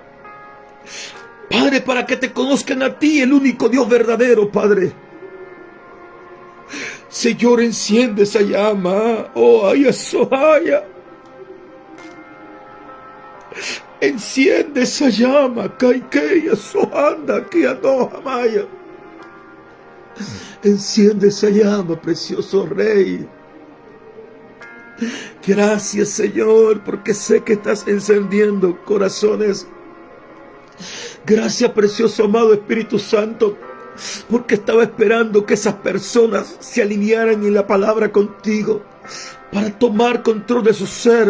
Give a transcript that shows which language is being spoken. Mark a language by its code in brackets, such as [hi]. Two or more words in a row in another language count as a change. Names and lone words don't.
[es] Padre, para que te conozcan a ti, el único Dios verdadero, Padre. Señor, enciende esa llama. Oh, ay, sohaya. Enciende esa llama. Kaikeya sohanda kianoha maya. Enciende esa llama, precioso Rey. Gracias, Señor, porque sé que estás encendiendo corazones. Gracias, precioso amado Espíritu Santo, porque estaba esperando que esas personas se alinearan en la palabra contigo para tomar control de su ser.